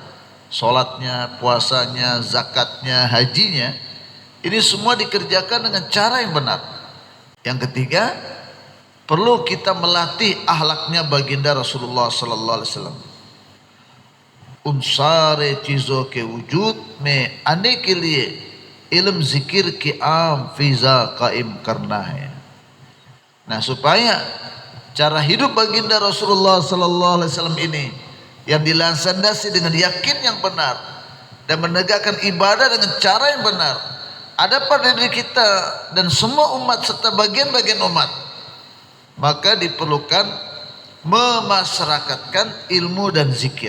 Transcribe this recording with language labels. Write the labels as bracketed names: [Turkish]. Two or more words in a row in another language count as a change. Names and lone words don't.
[Indonesian] Sholatnya, puasanya, zakatnya, hajinya, ini semua dikerjakan dengan cara yang benar. Yang ketiga, perlu kita melatih akhlaknya baginda Rasulullah [Arabic] صلى الله عليه وسلم. [Urdu] عنصرے چیزوں کے وجود میں آنے کے لیے علم ذکر کے عام فضا قائم کرنا ہے. [Indonesian] Nah, supaya cara hidup baginda Rasulullah [Arabic] صلى الله عليه وسلم [Indonesian] ini yang dilandasi dengan yakin yang benar dan menegakkan ibadah dengan cara yang benar ada pada diri kita dan semua umat serta bagian-bagian umat, maka diperlukan memasyarakatkan ilmu dan zikir.